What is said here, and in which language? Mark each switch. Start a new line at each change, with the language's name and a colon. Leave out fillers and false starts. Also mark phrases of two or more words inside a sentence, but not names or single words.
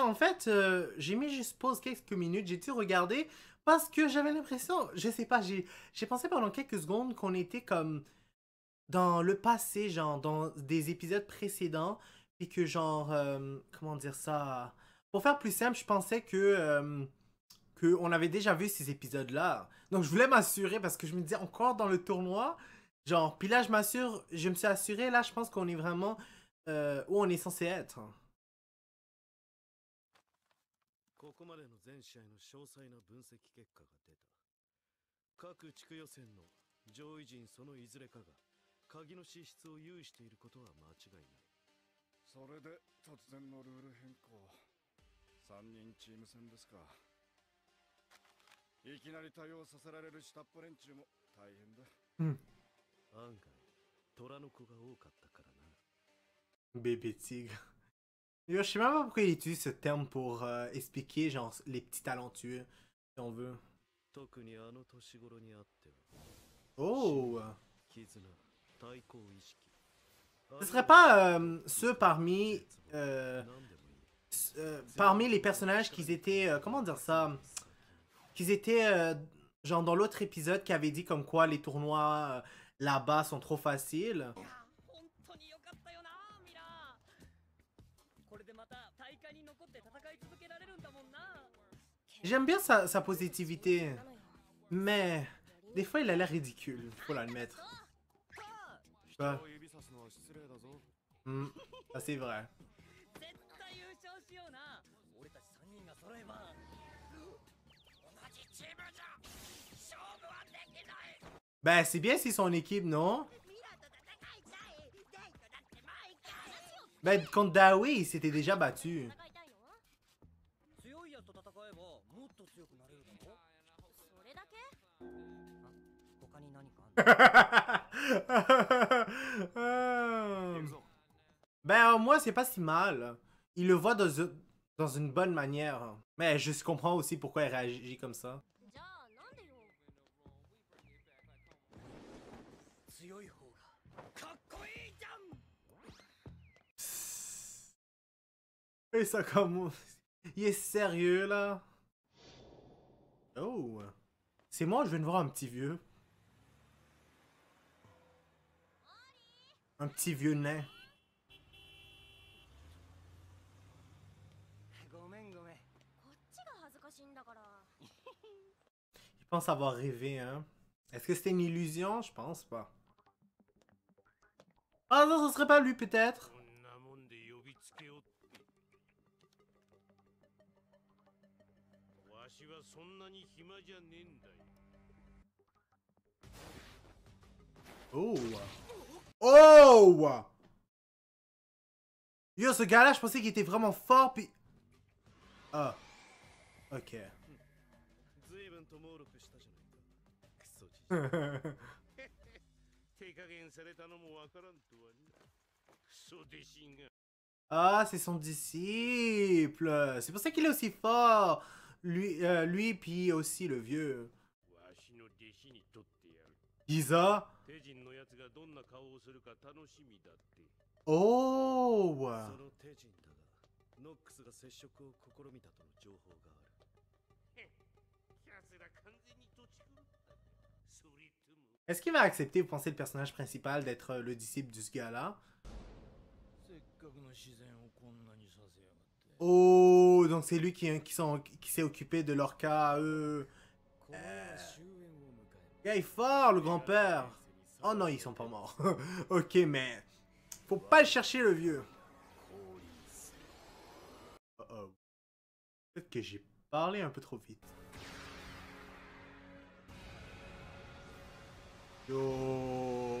French: En fait, j'ai mis juste pause quelques minutes. J'ai dû regarder parce que j'avais l'impression, je sais pas, j'ai pensé pendant quelques secondes qu'on était comme dans le passé, genre dans des épisodes précédents, puis que genre, comment dire ça? Pour faire plus simple, je pensais que on avait déjà vu ces épisodes-là. Donc je voulais m'assurer parce que je me disais encore dans le tournoi, genre, puis là je me suis assuré, là je pense qu'on est vraiment où on est censé être.
Japanese: ここまでの全試合の詳細な分析結果が出た。各地区予選の上位陣そのいずれかが鍵の資質を有していることは間違いない。それで突然のルール変更。3人チーム戦ですか。いきなり対応させられる下っ端連中も大変だ。うん。案外虎の子が多かったからな。
French: Bébé tigre. Yo, je sais même pas pourquoi il utilise ce terme pour expliquer genre les petits talentueux, si on veut.
Japanese: 特にあの年頃にあっては Oh! 絆、対抗意識
French: Ce serait pas ceux parmi
Japanese: 何でもいい
French: parmi les personnages qui étaient comment dire ça? Qu'ils étaient genre dans l'autre épisode qui avait dit comme quoi les tournois là-bas sont trop faciles.
Japanese: 本当に良かったよなミラー。これでまた大会に残って戦い続けられるんだもんな。
French: J'aime bien sa positivité, mais des fois il a l'air ridicule, faut l'admettre. Ah.
Japanese: 人を指さすのは失礼だぞ。
French: Ça c'est vrai.
Japanese: 絶対優勝しような。俺たち3人が揃えば同じチームじゃ勝負はできない。
French: Ben c'est bien si son équipe, non?
Japanese: ミラーと戦いたい。デイトだって毎回。
French: Ben contre Dawi il s'était déjà battu.
Japanese: 強いやつと戦えばもっと強くなれるだろ。それだけ？他に何かある？
French: Ben moi c'est pas si mal. Il le voit dans une bonne manière. Mais je comprends aussi pourquoi il réagit comme ça.
Japanese: じゃあなんでよ。強い方がかっこいいじゃん。
French: Et ça comme... Il est sérieux là. Oh. C'est moi, je viens de voir un petit vieux. Un petit vieux nain.
Japanese: ごめんごめん。こっちが恥ずかしいんだから。
French: Il pense avoir rêvé, hein. Est-ce que c'était une illusion? Je pense pas. Ah non, ce serait pas lui peut-être.
Japanese: こんなもんで呼びつけよって。わしはそんなに暇じゃねえんだよ。 Oh! Oh!
French: Yo, ce gars-là, je pensais qu'il était vraiment fort, puis... Ah. Ok.
Japanese: 随分と猛録したじゃないか。クソじじい。手加減されたのもわからんとはね。クソ弟子が。
French: Ah, c'est son disciple. C'est pour ça qu'il est aussi fort. Lui puis aussi le vieux.
Japanese: わしの弟子にとってやる。 Giza? 手人のやつがどんな顔をするか楽しみだって。 Oh! その手人だが、ノックスが接触を試みたとの情報がある。キャスら完全に土地狂った。それとも。
French: Est-ce qu'il va accepter, vous pensez, le personnage principal d'être le disciple de ce gars-là?
Japanese: せっかくの自然をこんなにさせやがって。 Oh!
French: Donc c'est lui qui s'est occupé de leur cas à eux.
Japanese: これは終焉を迎える。
French: Gars est fort, le grand-père. Oh non, ils sont pas morts. Ok, mais... Faut pas le chercher, le vieux. Oh. Peut-être que j'ai parlé un peu trop vite. Yo.